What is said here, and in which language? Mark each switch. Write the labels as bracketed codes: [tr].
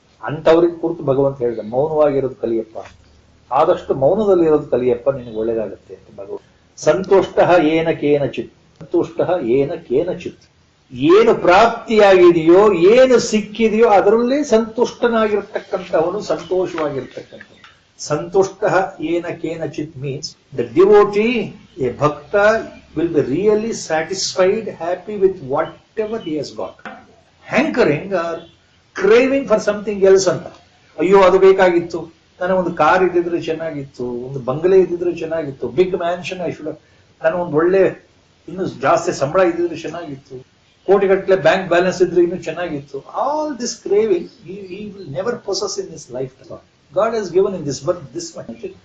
[kn] ಅಂಥವ್ರಿಗೆ ಕುರಿತು ಭಗವಂತ ಹೇಳಿದ, ಮೌನವಾಗಿರೋದು ಕಲಿಯಪ್ಪ, ಆದಷ್ಟು ಮೌನದಲ್ಲಿರೋದು ಕಲಿಯಪ್ಪ, ನಿನಗೆ ಒಳ್ಳೇದಾಗತ್ತೆ ಅಂತ ಭಗವಂತ. [sa] ಸಂತುಷ್ಟ ಏನ ಕೇನಚಿತ್, ಸಂತುಷ್ಟ ಏನ ಕೇನಚಿತ್. [kn] ಏನು ಪ್ರಾಪ್ತಿಯಾಗಿದೆಯೋ, ಏನು ಸಿಕ್ಕಿದೆಯೋ ಅದರಲ್ಲೇ ಸಂತುಷ್ಟನಾಗಿರ್ತಕ್ಕಂಥವನು ಸಂತೋಷವಾಗಿರ್ತಕ್ಕಂಥ. [sa] ಸಂತುಷ್ಟ ಏನ ಕೇನಚಿತ್ [en] Means the devotee, a bhakta will be really satisfied, happy with whatever he has got. Hankering or craving for something else ಅಂತ. [kn] ಅಯ್ಯೋ ಅದು ಬೇಕಾಗಿತ್ತು, ನನಗೆ ಒಂದು ಕಾರ್ ಇದ್ದಿದ್ರೆ ಚೆನ್ನಾಗಿತ್ತು, ಒಂದು ಬಂಗಲೆ ಇದ್ದಿದ್ರೆ ಚೆನ್ನಾಗಿತ್ತು, [en] big mansion I should, [kn] ನನಗೆ ಒಂದು ಒಳ್ಳೆ ಇನ್ನು ಜಾಸ್ತಿ ಸಂಬಳ ಇದ್ದಿದ್ರೆ ಚೆನ್ನಾಗಿತ್ತು, ಕೋಟಿಗಟ್ಟಲೆ ಬ್ಯಾಂಕ್ ಬ್ಯಾಲೆನ್ಸ್ ಇದ್ರೆ ಇನ್ನೂ ಚೆನ್ನಾಗಿತ್ತು. [en] All this craving he will never possess in his life. God has given in this birth this much.